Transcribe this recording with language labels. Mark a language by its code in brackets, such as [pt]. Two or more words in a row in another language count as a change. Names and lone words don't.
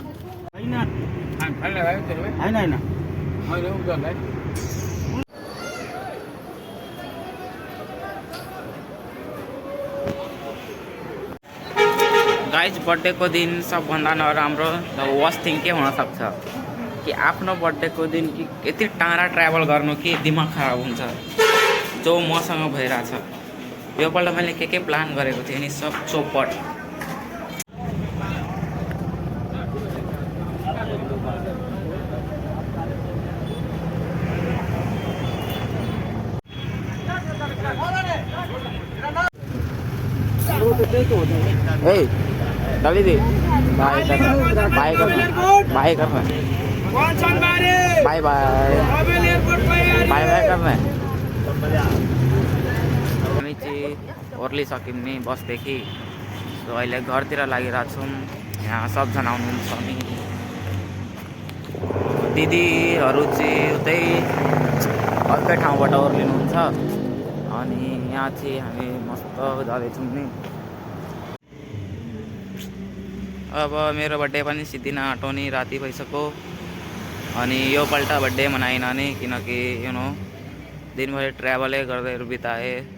[hi] है ना है ना [ne] मैले उनीहरूलाई गाइज बर्थडेको दिन सबभन्दा नराम्रो [en] the worst thing [ne] के हुनसक्छ कि आफ्नो बर्थडेको दिन कि यति टाढा ट्राभल गर्नु कि दिमाग खराब हुन्छ जो मसँग भइरहेछ योपल्ट मैले के प्लान गरेको थिएँ नि सब चौपट [hi] ए डाली दे बाय कर बाय कर बाय कर [en] bye bye bye bye [ne] करना हामी चाहिँ ओर्लिसक्यौँ नि बसदेखि सो अहिले घरतिर लागिरहेको छौँ यहाँ सबजना आउनुहुन्छ अनि दिदीहरू चाहिँ उतै अर्कै ठाउँबाट ओर्लिनुहुन्छ अनि यहाँ चाहिँ हामी मस्त जाँदैछौँ नि अब मेरो बर्थडे पनि सिद्धि नआटाउने राति भइसक्यो अनि योपल्ट बर्थडे मनाइन नि किनकि दिनभरि ट्राभलै गर्दै बिताएँ